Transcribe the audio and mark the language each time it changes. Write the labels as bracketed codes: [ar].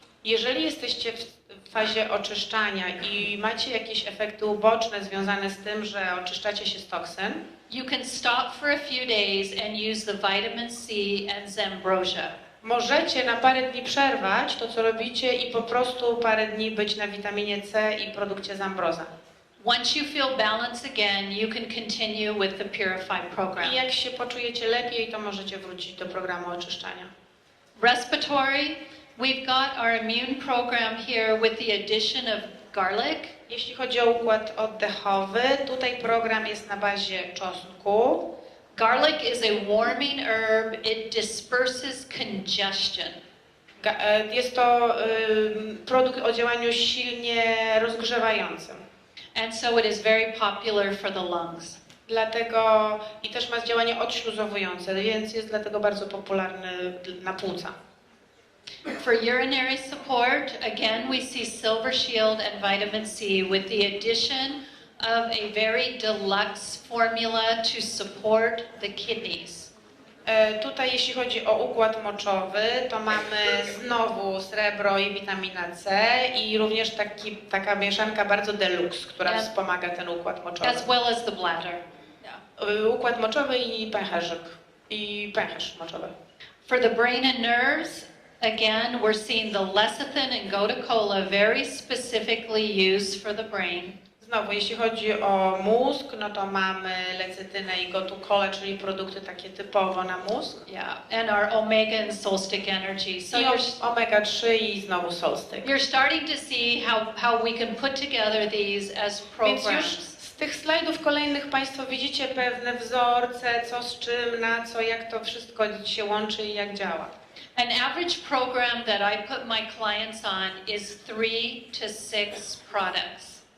[pl] jeżeli jesteście w fazie oczyszczania i macie jakieś efekty uboczne związane z tym, że oczyszczacie się z toksyn, [en] you can stop for a few days and use the vitamin C and Zambrosia. [pl] Możecie na parę dni przerwać to, co robicie i po prostu parę dni być na witaminie C i produkcie Zambroza. [en] Once you feel balanced again, you can continue with the Purify program. [pl] I jak się poczujecie lepiej, to możecie wrócić do programu oczyszczania. [en] Respiratory, we've got our immune program here with the addition of garlic. [pl] Jeśli chodzi o układ oddechowy, tutaj program jest na bazie czosnku. [en] Garlic is a warming herb. It disperses congestion. [pl] Jest to produkt o działaniu silnie rozgrzewającym. [en] And so it is very popular for the lungs. [pl] Dlatego i też ma działanie odśluzowujące, więc jest dlatego bardzo popularny na płuca. [en] For urinary support, again we see Silver Shield and vitamin C with the addition of a very deluxe formula to support the kidneys. [pl] Tutaj jeśli chodzi o układ moczowy, to mamy znowu srebro i witamina C i również taka mieszanka bardzo deluxe, która wspomaga ten układ moczowy. [en] As well as the bladder. Yeah. [pl] Układ moczowy i pęcherz moczowy. [en] For the brain and nerves, again we're seeing the lecithin and gotu-kola very specifically used for the brain. [pl] Znowu, jeśli chodzi o mózg, no to mamy lecytynę i gotu-kolę, czyli produkty takie typowo na mózg. [en] Yeah, and our omega and Solstick energy. So [pl] omega-3 i znowu Solstick. [en] You're starting to see how we can put together these as programs. [pl] Więc już z tych slajdów kolejnych Państwo widzicie pewne wzorce, co z czym, na co, jak to wszystko się łączy i jak działa. [en] An average program that I put my clients on is 3 to 6 products.